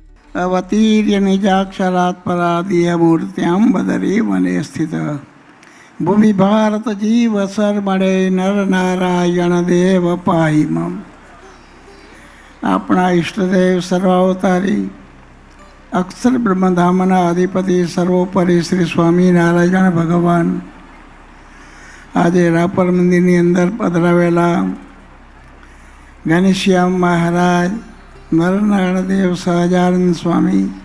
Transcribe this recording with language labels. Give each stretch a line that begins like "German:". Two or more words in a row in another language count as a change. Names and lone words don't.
Sanskrit: अवतीर्य निजाक्षरात् परादीय मूर्त्यां बदरी वने स्थित भूमि भारत जीव सरमणे नर नारायण देव पाहि मम।
Gujarati: આપણા ઈષ્ટદેવ સર્વાવતારી અક્ષર બ્રહ્મધામના અધિપતિ સર્વોપરી શ્રી સ્વામિનારાયણ ભગવાન આજે રાપર મંદિરની અંદર પધરાવેલા ઘનશ્યામ મહારાજ, નરનારાયણ દેવ, સહજાનંદ સ્વામી,